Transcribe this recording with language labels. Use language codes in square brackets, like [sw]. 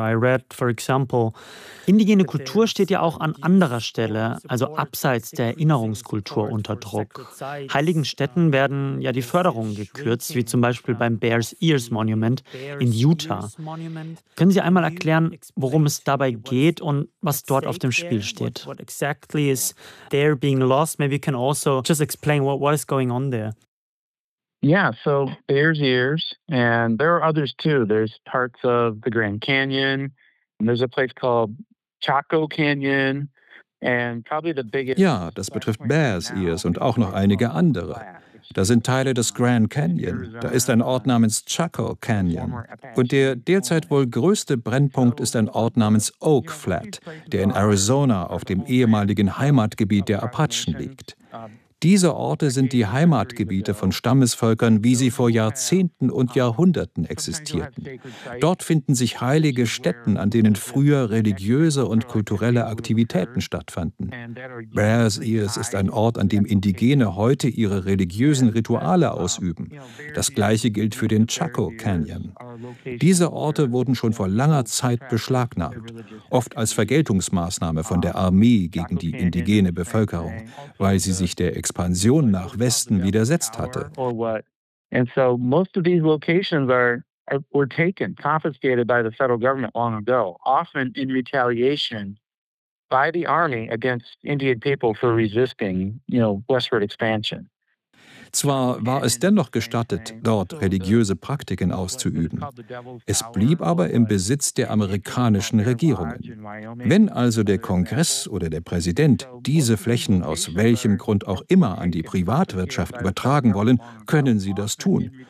[en] I read, for example, [de] indigene Kultur steht ja auch an anderer Stelle, also abseits der Erinnerungskultur, unter Druck. Heiligen Stätten werden ja die Förderungen gekürzt, wie zum Beispiel beim Bears Ears Monument in Utah. Können Sie einmal erklären, worum es dabei geht und was dort auf dem Spiel steht? [en] What exactly is there being lost? Maybe you can also just explain what is going on there. Yeah, so Bears Ears, and there are others too. There's parts of the Grand Canyon, and there's a place called Chaco Canyon, and probably the biggest. [de] Ja, das betrifft Bears Ears und auch noch einige andere. Da sind Teile des Grand Canyon. Da ist ein Ort namens Chaco Canyon. Und der derzeit wohl größte Brennpunkt ist ein Ort namens Oak Flat, der in Arizona auf dem ehemaligen Heimatgebiet der Apachen liegt. Diese Orte sind die Heimatgebiete von Stammesvölkern, wie sie vor Jahrzehnten und Jahrhunderten existierten. Dort finden sich heilige Stätten, an denen früher religiöse und kulturelle Aktivitäten stattfanden. Bears Ears ist ein Ort, an dem Indigene heute ihre religiösen Rituale ausüben. Das gleiche gilt für den Chaco Canyon. Diese Orte wurden schon vor langer Zeit beschlagnahmt, oft als Vergeltungsmaßnahme von der Armee gegen die indigene Bevölkerung, weil sie sich der Expansion nach Westen widersetzt hatte. [en] And so most of these locations were taken, confiscated by the federal government long ago, often in retaliation by the army against Indian people for resisting, you know, westward expansion. [de] Zwar war es dennoch gestattet, dort religiöse Praktiken auszuüben. Es blieb aber im Besitz der amerikanischen Regierungen. Wenn also der Kongress oder der Präsident diese Flächen aus welchem Grund auch immer an die Privatwirtschaft übertragen wollen, können sie das tun.